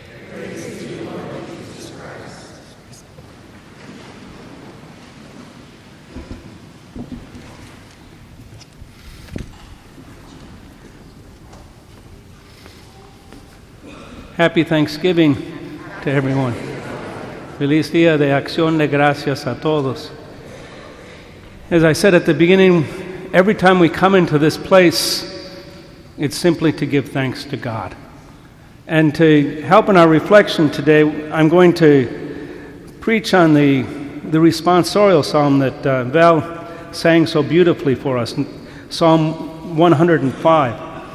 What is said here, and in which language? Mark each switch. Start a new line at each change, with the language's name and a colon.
English: Praise to you, Lord Jesus Christ. Happy Thanksgiving to everyone.
Spanish: Feliz Día de Acción de Gracias a todos.
English: As I said at the beginning, every time we come into this place, it's simply to give thanks to God. And to help in our reflection today, I'm going to preach on the responsorial psalm that Val sang so beautifully for us, Psalm 145.